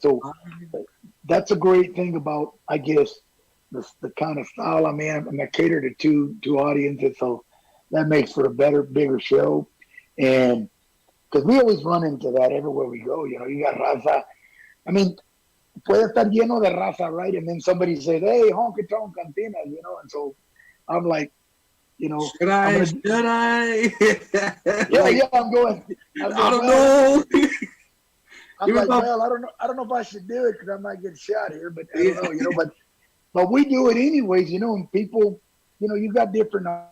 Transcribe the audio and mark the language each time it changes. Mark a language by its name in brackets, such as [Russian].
[English] So that's a great thing about, I guess, the kind of style I'm in. I'm gonna cater to two audiences, so that makes for a better, bigger show. And because we always run into that everywhere we go, you got raza. [Spanish] I mean, puede estar lleno de raza, right? [English] And then somebody says, "Hey, honky tonk cantinas," and so I'm like, Should I? Yeah, I'm going. I don't know. I'm like, well, I don't know if I should do it because I might get shot here, but I don't know, but we do it anyways, and people, you got different